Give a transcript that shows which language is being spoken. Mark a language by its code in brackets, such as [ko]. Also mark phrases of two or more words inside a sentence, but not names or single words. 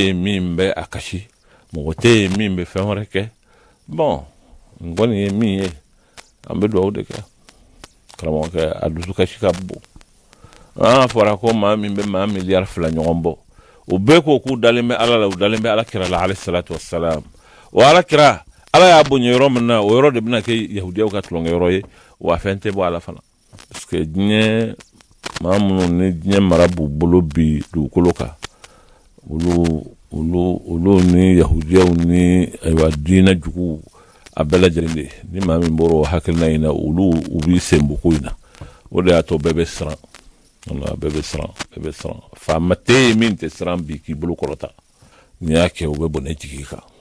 [bm] yen min bɛ a kasi mɔgɔ tɛ yen min bɛ fɛn wɛrɛ kɛ bon n kɔni ye min ye an bɛ dugawu de kɛ karamɔgɔkɛ a dusukasi ka bon an fɔra ko maa min bɛ maa miliyari 2 ɲɔgɔn bɔ o bɛɛ ko k'u dalen bɛ ala la u dalen bɛ alakira la [ar] عليه الصلاة والسلام [bm] o alakira ala y'a bonya yɔrɔ min na o yɔrɔ de bɛna kɛ yahudiyaw ka tulonkɛ yɔrɔ ye wa fɛn tɛ bɔ ala fana [fr] parce que [bm] diɲɛ maa minnu ni diɲɛ mara b'u bolo bi dugukolo kan olu ni yahudiyaw ni ayiwa diinɛ juguw a bɛɛ lajɛlen de ni maa min bɔra o hakilina in na olu u b'i sen bɔ ko in na o de y'a to bɛɛ bɛ siran bɛɛ bɛ siran faama tɛ yen min tɛ siran bi k'i bolo kɔrɔta n'i y'a kɛ o bɛ bɔnɛ jigi kan